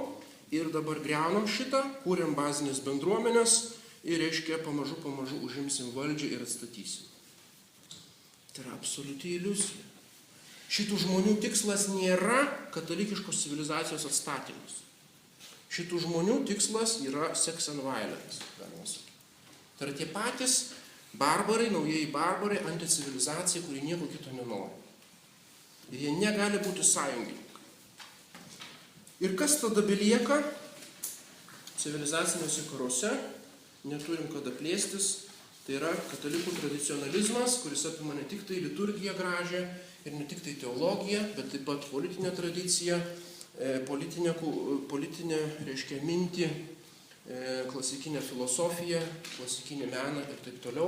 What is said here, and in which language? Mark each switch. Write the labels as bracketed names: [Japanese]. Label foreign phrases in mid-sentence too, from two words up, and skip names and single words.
[Lithuanian] Ir dabar griaunam šitą, kūrėm bazinės bendruomenės ir, reiškia, pamažu užimsim valdžią ir atstatysim. Tai yra absoliuti iliuzija. Šitų žmonių tikslas nėra katalikiškos civilizacijos atstatymas. Šitų žmonių tikslas yra [English] sex and violence, [Lithuanian] galima sakyti. Tai yra tie patys barbarai, naujieji barbarai, anticivilizacija, kuri nieko kito nenori. Ir jie negali būti sąjungininkai. Ir kas tada belieka civilizaciniuose karuose, neturim kada plėstis, tai yra katalikų tradicionalizmas, kuris apima ne tik tai liturgiją gražią ir ne tik tai teologiją, bet taip pat politinę tradiciją, politinę, reiškia, mintį, klasikinę filosofiją, klasikinį meną ir taip toliau.